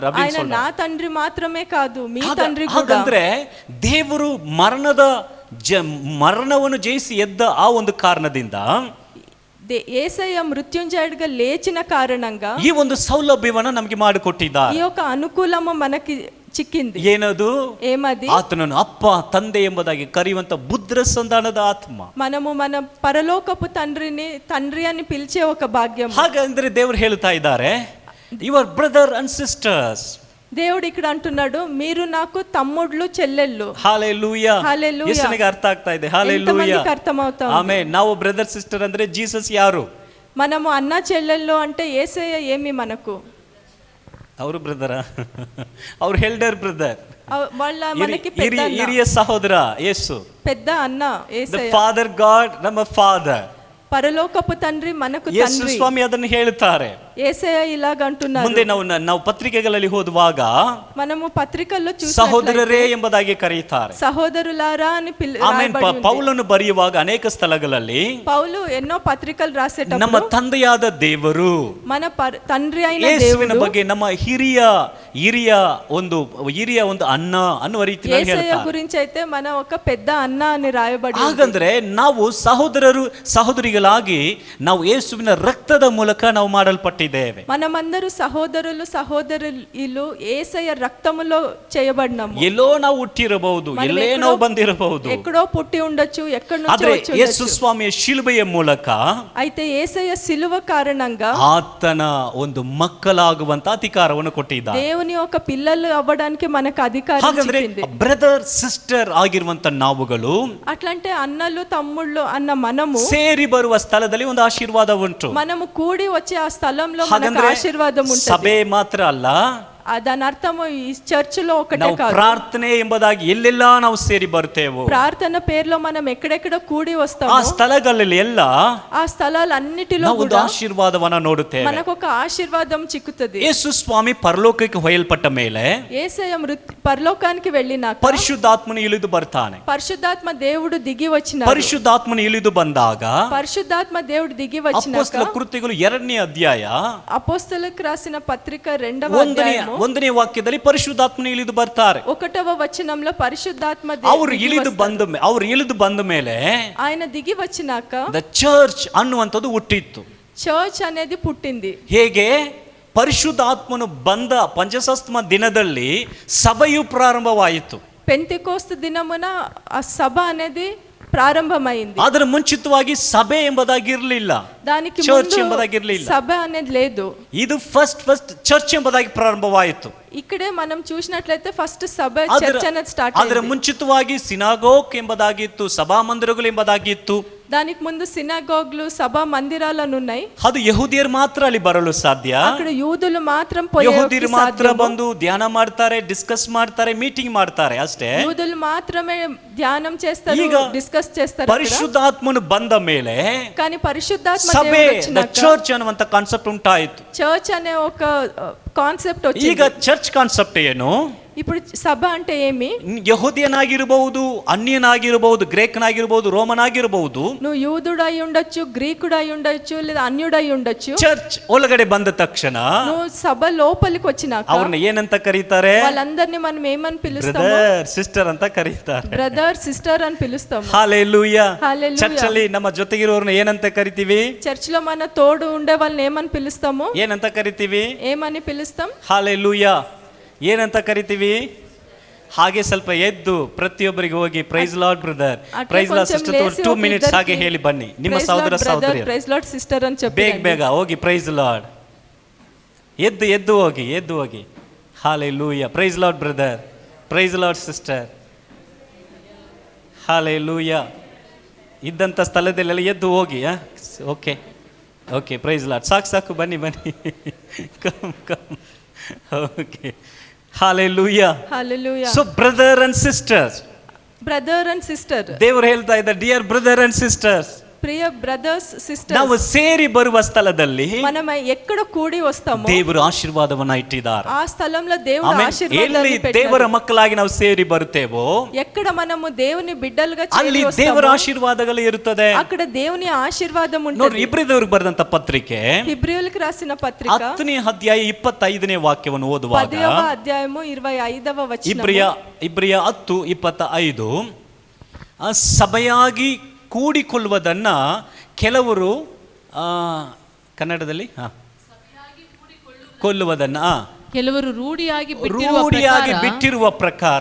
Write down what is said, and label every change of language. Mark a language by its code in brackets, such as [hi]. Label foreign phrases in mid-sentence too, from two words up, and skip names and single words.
[te] ఆయన నా తండ్రి మాత్రమే కాదు, మీ తండ్రి కూడా. [kn] ಹಾಗಂದ್ರೆ ದೇವರು ಮರಣವನ್ನು ಜಯಿಸಿ ಎದ್ದ ಆ ಒಂದು ಕಾರಣದಿಂದ [te] యేసయ్య మృత్యుంజయుడిగా లేచిన కారణంగా [kn] ಈ ಒಂದು ಸೌಲಭ್ಯವನ್ನ ನಮಗೆ ಮಾಡಿಕೊಟ್ಟಿದ್ದಾರೆ. [te] ఈ యొక్క అనుకూలము మనకి చిక్కింది. [kn] ಏನದು? [te] ఏమది? [kn] ಆತನನ್ನು ಅಪ್ಪ ತಂದೆ ಎಂಬುದಾಗಿ ಕರೆಯುವಂತ ಬುದ್ರ ಸಂಧಾನದ ಆತ್ಮ. [te] మనము మన పరలోకపు తండ్రిని తండ్రి అని పిలిచే ఒక భాగ్యం. [kn] ಹಾಗಂದ್ರೆ ದೇವರು ಹೇಳ್ತಾ ಇದ್ದಾರೆ, [en] your brother and sisters. [te] దేవుడు ఇక్కడ అంటున్నాడు, మీరు నాకు తమ్ముళ్ళు చెల్లెళ్ళు. [kn] ಹಾಲೆಲೂಯಾ. ಹಾಲೆಲೂಯಾ. ಎಷ್ಟನಿಗೆ ಅರ್ಥ ಆಗ್ತಾ ಇದೆ? ಹಾಲೆಲೂಯಾ. [te] ఎంతమందికి అర్థమవుతా ఉంది? [kn] ಆಮೆನ್. ನಾವು [en] brother sister [kn] ಅಂದ್ರೆ ಜೀಸಸ್ ಯಾರು? [te] మనము అన్న చెల్లెళ్ళు అంటే యేసయ్య ఏమి మనకు? [kn] ಅವರು ಬ್ರದರ, ಅವ್ರ [en] elder brother, [te] వాళ్ళ మనకి పెద్ద అన్న, [kn] ಹಿರಿಯ ಸಹೋದರ ಯೇಸು, [te] పెద్ద అన్న యేసయ్య. [en] Father God, [kn] ನಮ್ಮ ಫಾದರ್. [te] పరలోకపు తండ్రి మనకు [kn] ಯೇಸು [te] తండ్రి. [kn] ಸ್ವಾಮಿ ಅದನ್ನು ಹೇಳ್ತಾರೆ. [te] యేసయ్య ఇలాగ అంటున్నారు. [kn] ಮುಂದೆ ನಾವು ಪತ್ರಿಕೆಗಳಲ್ಲಿ ಓದುವಾಗ [te] మనము పత్రికల్లో [kn] ಸಹೋದರರೇ ಎಂಬುದಾಗಿ ಕರೆಯುತ್ತಾರೆ. [te] సహోదరులారా అని [kn] ಆಮೇನ್. ಪೌಲನು ಬರೆಯುವಾಗ ಅನೇಕ ಸ್ಥಳಗಳಲ್ಲಿ [te] పౌలు ఎన్నో పత్రికలు రాసేటప్పుడు [kn] ನಮ್ಮ ತಂದೆಯಾದ ದೇವರು, [te] మన తండ్రి అయిన [kn] ಯೇಸುವಿನ [te] దేవుడు [kn] ಬಗ್ಗೆ ನಮ್ಮ ಹಿರಿಯ ಒಂದು ಅನ್ನ ಅನ್ನುವ ರೀತಿಯಲ್ಲಿ [te] యేసయ్య [kn] ಹೇಳ್ತಾರೆ. [te] గురించి అయితే మన ఒక పెద్ద అన్న అని రాయబడి ఉంది. [kn] ಹಾಗಂದ್ರೆ ನಾವು ಸಹೋದರಿಗಳಾಗಿ ನಾವು ಯೇಸುವಿನ ರಕ್ತದ ಮೂಲಕ ನಾವು ಮಾಡಲ್ಪಟ್ಟಿದ್ದೇವೆ. [te] మనమందరూ సహోదరులు సహోదరులు యేసయ్య రక్తములో చేయబడినాము. [kn] ಎಲ್ಲೋ ನಾವು ಹುಟ್ಟಿರಬಹುದು, ಎಲ್ಲೇ ನಾವು ಬಂದಿರಬಹುದು, [te] ఎక్కడో పుట్టి ఉండొచ్చు, ఎక్కడి నుంచో [kn] ಆದ್ರೆ [te] వచ్చి [kn] ಯೇಸು [te] ఉండొచ్చు. [kn] ಸ್ವಾಮಿಯ ಶಿಲುಬೆಯ ಮೂಲಕ [te] అయితే యేసయ్య సిలువ కారణంగా [kn] ಆತನ ಒಂದು ಮಕ್ಕಳಾಗುವಂತ ಅಧಿಕಾರವನ್ನು ಕೊಟ್ಟಿದ್ದಾರೆ. [te] దేవుని ఒక పిల్లలు అవ్వడానికి మనకు అధికారం [kn] ಹಾಗಂದ್ರೆ [te] ఇచ్చింది. [en] brother sister [kn] ಆಗಿರುವಂತ ನಾವುಗಳು [te] అట్లంటే అన్నలు తమ్ముళ్ళు అన్న మనము [kn] ಸೇರಿ ಬರುವ ಸ್ಥಳದಲ್ಲಿ ಒಂದು ಆಶೀರ್ವಾದ ಉಂಟು. [te] మనము కూడి వచ్చే ఆ స్థలంలో మనకు [kn] ಹಾಗಂದ್ರೆ [te] ఆశీర్వాదం ఉంటుంది. [kn] ಸಭೆ ಮಾತ್ರ ಅಲ್ಲ, [te] దాని అర్థము ఈ చర్చ్ లో ఒకటే [kn] ನಾವು [te] కాదు, [kn] ಪ್ರಾರ್ಥನೆ ಎಂಬುದಾಗಿ ಎಲ್ಲೆಲ್ಲ ನಾವು ಸೇರಿ ಬರ್ತೇವೆ. [te] ప్రార్థన పేరులో మనం ఎక్కడెక్కడ కూడి [kn] ಆ [te] వస్తామో [kn] ಸ್ಥಳಗಳಲ್ಲಿ ಎಲ್ಲ [te] ఆ స్థలాలన్నిటిలో [kn] ನಾವು ಒಂದು [te] కూడా [kn] ಆಶೀರ್ವಾದವನ್ನ ನೋಡುತ್ತೇವೆ. [te] మనకు ఒక ఆశీర్వాదం చిక్కుతుంది. [kn] ಯೇಸು ಸ್ವಾಮಿ ಪರಲೋಕಕ್ಕೆ ಹೊಯ್ಯಲ್ಪಟ್ಟ ಮೇಲೆ [te] యేసయ్య పరలోకానికి వెళ్ళినాక [kn] ಪರಿಶುದ್ಧಾತ್ಮನು ಇಳಿದು ಬರ್ತಾನೆ. [te] పరిశుద్ధాత్మ దేవుడు దిగి వచ్చిన [kn] ಪರಿಶುದ್ಧಾತ್ಮನು ಇಳಿದು ಬಂದಾಗ [te] పరిశుద్ధాత్మ దేవుడు దిగి వచ్చినాక [kn] ಅಪೊಸ್ತಲ ಕೃತ್ಯಗಳು 2ನೇ ಅಧ್ಯಾಯ [te] అపోస్తలకు రాసిన పత్రిక 2వ అధ్యాయము [kn] 1ನೇ ವಾಕ್ಯದಲ್ಲಿ ಪರಿಶುದ್ಧಾತ್ಮನು ಇಳಿದು ಬರ್ತಾರೆ. [te] 1వ వచనంలో పరిశుద్ధాత్మ [kn] ಅವರು ಇಳಿದು ಬಂದ ಮೇಲೆ [te] ఆయన దిగి వచ్చినాక [en] the church [kn] ಅನ್ನುವಂಥದ್ದು ಹುಟ್ಟಿತ್ತು. [te] చర్చ్ అనేది పుట్టింది. [kn] ಹೇಗೆ? ಪರಿಶುದ್ಧಾತ್ಮನು ಬಂದ ಪಂಚಸಪ್ತಮ ದಿನದಲ್ಲಿ ಸಭೆಯು ಪ್ರಾರಂಭವಾಯಿತು. [te] పెంతెకోస్తు దినమున ఆ సభ అనేది ప్రారంభమైంది. [kn] ಅದರ ಮುಂಚಿತವಾಗಿ ಸಭೆ ಎಂಬುದಾಗಿರಲಿಲ್ಲ, [te] దానికి [kn] ಚರ್ಚ್ [te] ముందు [kn] ಎಂಬುದಾಗಿರಲಿಲ್ಲ. [te] సభ అనేది లేదు. [kn] ಇದು [en] first church [kn] ಎಂಬುದಾಗಿ ಪ್ರಾರಂಭವಾಯಿತು. [te] ఇక్కడే మనం చూసినట్లయితే ఫస్ట్ సభ చర్చ్ అనేది స్టార్ట్ [kn] ಅದರ [te] అయింది. [kn] ಮುಂಚಿತವಾಗಿ ಸಿನಾಗೋಗ್ ಎಂಬುದಾಗಿತ್ತು, ಸಭಾ ಮಂದಿರಗಳು ಎಂಬುದಾಗಿತ್ತು. [te] దానికి ముందు సినగోగ్లు సభా మందిరాలను ఉన్నాయి. [kn] ಅದು ಯಹೂದಿಯರು ಮಾತ್ರ ಅಲ್ಲಿ ಬರಲು ಸಾಧ್ಯ. [te] అక్కడ యూదులు మాత్రం [kn] ಯಹೂದಿಯರು ಮಾತ್ರ ಬಂದು ಧ್ಯಾನ ಮಾಡ್ತಾರೆ, ಡಿಸ್ಕಸ್ ಮಾಡ್ತಾರೆ, ಮೀಟಿಂಗ್ ಮಾಡ್ತಾರೆ ಅಷ್ಟೇ. [te] యూదులు మాత్రమే ధ్యానం చేస్తారు, [kn] ಈಗ [te] డిస్కస్ చేస్తారు. [kn] ಪರಿಶುದ್ಧಾತ್ಮನು ಬಂದ ಮೇಲೆ [te] కానీ పరిశుద్ధాత్మ [kn] ಸಭೆ [te] దేవుడు వచ్చినాక [kn] ಚರ್ಚ್ ಅನ್ನುವಂತ ಕಾನ್ಸೆಪ್ಟ್ ಉಂಟಾಯಿತು. [te] చర్చ్ అనే ఒక కాన్సెప్ట్ [kn] ಈಗ [te] వచ్చింది. [en] church concept [kn] ಏನು? [te] ఇప్పుడు సభ అంటే ఏమి? [kn] ಯಹೂದಿಯನಾಗಿರಬಹುದು, ಅನ್ಯನಾಗಿರಬಹುದು, ಗ್ರೇಕನಾಗಿರಬಹುದು, ರೋಮನಾಗಿರಬಹುದು. [te] నువ్వు యూదుడై ఉండొచ్చు, గ్రీకుడై ఉండొచ్చు, లేదా అన్యుడై ఉండొచ్చు. [kn] ಚರ್ಚ್ ಒಳಗಡೆ ಬಂದ ತಕ್ಷಣ [te] నువ్వు సభ లోపలికి వచ్చినాక [kn] ಅವ್ರನ್ನ ಏನಂತ ಕರೀತಾರೆ? [te] వాళ్ళందరినీ మనం ఏమని పిలుస్తాము? [en] brother sister [kn] ಅಂತ ಕರೀತಾರೆ. [en] brother sister [te] అని పిలుస్తాము. [kn] ಹಾಲೆಲೂಯಾ. [te] హల్లెలూయా. [kn] ಚರ್ಚ್ ಅಲ್ಲಿ ನಮ್ಮ ಜೊತೆಗಿರೋರ್ನ ಏನಂತ ಕರಿತೀವಿ? [te] చర్చ్ లో మన తోడు ఉండే వాళ్ళని ఏమని పిలుస్తాము? [kn] ಏನಂತ ಕರಿತೀವಿ? [te] ఏమని పిలుస్తాం? [kn] ಹಾಲೆಲೂಯಾ. ಏನಂತ ಕರಿತೀವಿ? ಹಾಗೆ ಸ್ವಲ್ಪ ಎದ್ದು ಪ್ರತಿಯೊಬ್ಬರಿಗೆ ಹೋಗಿ [en] praise Lord brother, praise Lord sister 2 minutes [kn] ಹಾಗೆ ಹೇಳಿ ಬನ್ನಿ. ನಿಮ್ಮ ಸಹೋದರ ಸಹೋದರಿ [en] praise Lord sister [te] అని చెప్పి [kn] ಬೇಗ ಹೋಗಿ [en] praise Lord. [kn] ಎದ್ದು ಹೋಗಿ. ಹಾಲೆಲೂಯಾ. [en] praise Lord brother, praise Lord sister. [kn] ಹಾಲೆಲೂಯಾ. ಇದ್ದಂಥ ಸ್ಥಳದಲ್ಲೆಲ್ಲ ಎದ್ದು ಹೋಗಿ. [en] OK praise Lord. [kn] ಸಾಕು ಬನ್ನಿ [en] come OK. Hallelujah. Hallelujah. So brother and sisters. Brother and sister. [kn] ದೇವರು ಹೇಳ್ತಾ ಇದ್ದಾರೆ, [en] dear brother and sisters. [kn] ಪ್ರಿಯ [en] brothers sisters, [kn] ನಾವು ಸೇರಿ ಬರುವ ಸ್ಥಳದಲ್ಲಿ [te] మనం ఎక్కడ కూడి వస్తామో [kn] ದೇವರು ಆಶೀರ್ವಾದವನ್ನ ಇಟ್ಟಿದ್ದಾರೆ. [te] ఆ స్థలంలో దేవుడు [kn] ಎಲ್ಲಿ [te] ఆశీర్వాదాన్ని [kn] ದೇವರ [te] పెట్టాడు. [kn] ಮಕ್ಕಳಾಗಿ ನಾವು ಸೇರಿ ಬರುತ್ತೇವೋ [te] ఎక్కడ మనము దేవుని బిడ్డలుగా [kn] ಅಲ್ಲಿ [te] చేరి [kn] ದೇವರ [te] వస్తామో [kn] ಆಶೀರ್ವಾದಗಳು ಇರುತ್ತದೆ. [te] అక్కడ దేవుని ఆశీర్వాదం [kn] ನೋಡ್ರಿ, [te] ఉంటుంది. [kn] ಇಬ್ರಿದವ್ರಿಗೆ ಬರೆದಂತ ಪತ್ರಿಕೆ [te] ಹಿಬ್ರಿయులకు రాసిన పత్రిక [kn] 10ನೇ ಅಧ್ಯಾಯ 25ನೇ ವಾಕ್ಯವನ್ನು ಓದುವಾಗ [te] 10వ అధ్యాయము 25వ వచనం. [kn] ಇಬ್ರಿಯ 10:25 ಸಭೆಯಾಗಿ ಕೂಡಿಕೊಳ್ಳುವುದನ್ನ ಕೆಲವರು ಕನ್ನಡದಲ್ಲಿ ಕೊಲ್ಲುವುದನ್ನ ಕೆಲವರು ರೂಢಿಯಾಗಿ ಬಿಟ್ಟಿರುವ ಪ್ರಕಾರ